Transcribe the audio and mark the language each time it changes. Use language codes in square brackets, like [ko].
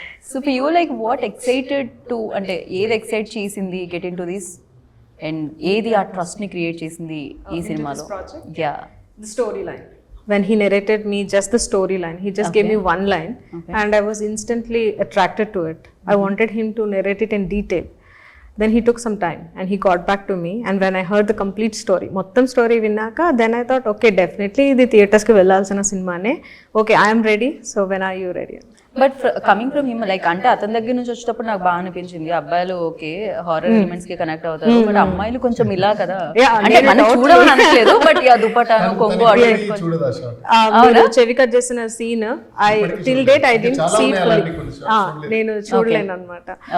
[en] so for you like what excited to, [te] అంటే ఏది excite చేసింది [en] get into this, and [te] ఏది ఆ ట్రస్ట్ని క్రియేట్ చేసింది ఈ సినిమాలో? Yeah, [en] the storyline. When he narrated me just the storyline, he just gave me one line, and I was instantly attracted to it. I wanted him to narrate it in detail. Then he took some time and he got back to me, and when I heard the complete story, [te] mottam story vinnaka, [en] then I thought, okay, definitely the [te] theaters ki vellalsina cinema ne. [en] Okay, I am ready, so when are you ready? But coming from him, like [te] అంటే అతని దగ్గర నుంచి వచ్చేటప్పుడు నాకు బాగా అనిపించింది, అబ్బాయిలు okay horror elements కి కనెక్ట్ అవుతారు, బట్ అమ్మాయిలు కొంచెం ఇలా కదా, అంటే మనం చూడమని అనట్లేదు, బట్ దుపటాను కొంగు అటు చెవి కట్ చేసిన scene [en] till date I didn't see fully, [te] నేను చూడలేను అనమాట.